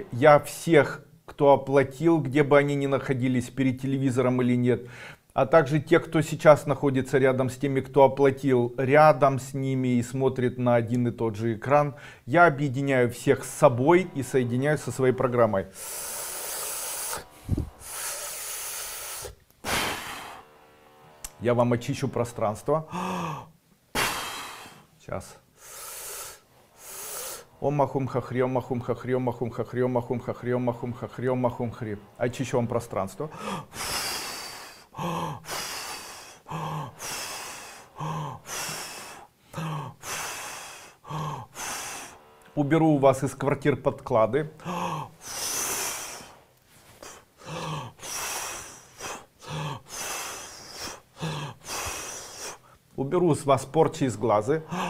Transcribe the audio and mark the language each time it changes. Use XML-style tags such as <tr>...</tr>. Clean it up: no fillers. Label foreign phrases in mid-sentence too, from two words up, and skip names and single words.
<ru>Я всех, кто оплатил, где бы они ни находились, перед телевизором или нет, а также те, кто сейчас находится рядом с теми, кто оплатил, рядом с ними и смотрит на один и тот же экран, я объединяю всех с собой и соединяю со своей программой. Я вам очищу пространство. Сейчас. Ом махум хахрем махум хахрем махум хахрем махум хахрем махум хахрем махум хри. Очищу вам пространство. Уберу у вас из квартир подклады. Уберу с вас порчи из глаза.</ru>